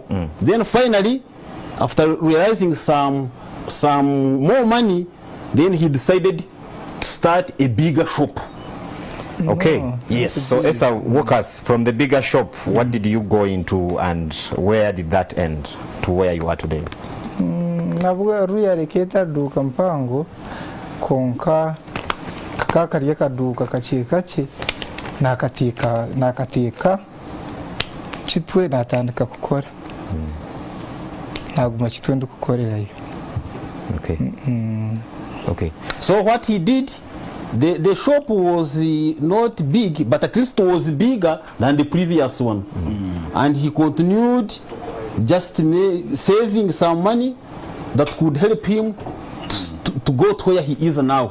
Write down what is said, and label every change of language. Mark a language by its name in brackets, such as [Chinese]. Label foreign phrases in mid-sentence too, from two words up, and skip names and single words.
[English] Then finally, after realizing some more money, then he decided to start a bigger shop. Okay. Yes. So Esther, walk us from the bigger shop. What did you go into, and where did that end to where you are today? [Nyankole] Navuga ruyareketa duka mpango konka kakarya kaduka kake kake nakatika kitwe natandika gukora naguma kitwe ndukukorerayo. [English] Okay. Okay. So what he did, the shop was not big, but at least was bigger than the previous one. And he continued just saving some money that could help him to go to where he is now.